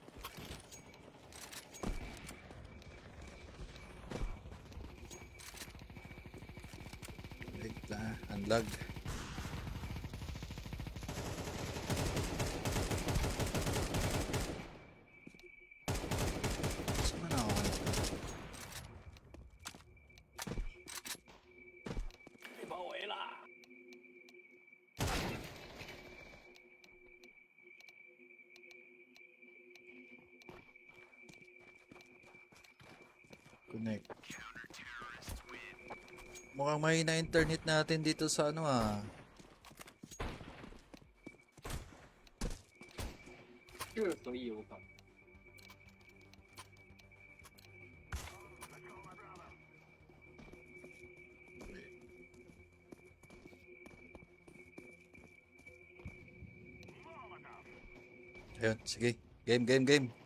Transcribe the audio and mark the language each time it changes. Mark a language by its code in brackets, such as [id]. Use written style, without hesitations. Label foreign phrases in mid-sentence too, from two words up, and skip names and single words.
[tl] Wait lang, unlag. Saan na ako? [zh] 被包围了。 [en] Connect. [tl] Mukhang mahina internet natin dito sa ano ah. [zh] 就是所以我搞。 [tl] Ayun, sige. Game.